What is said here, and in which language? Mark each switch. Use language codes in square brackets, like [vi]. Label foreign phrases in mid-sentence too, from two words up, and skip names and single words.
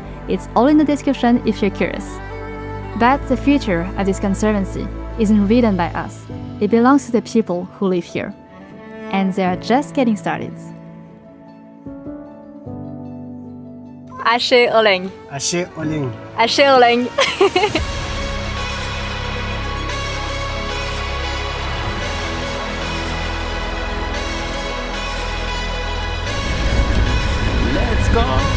[en] It's all in the description if you're curious. But the future of this conservancy isn't written by us. It belongs to the people who live here. And they are just getting started. [mas] Ashe Oleng. Ashe Oling. Ashe Oleng. [en] Let's go.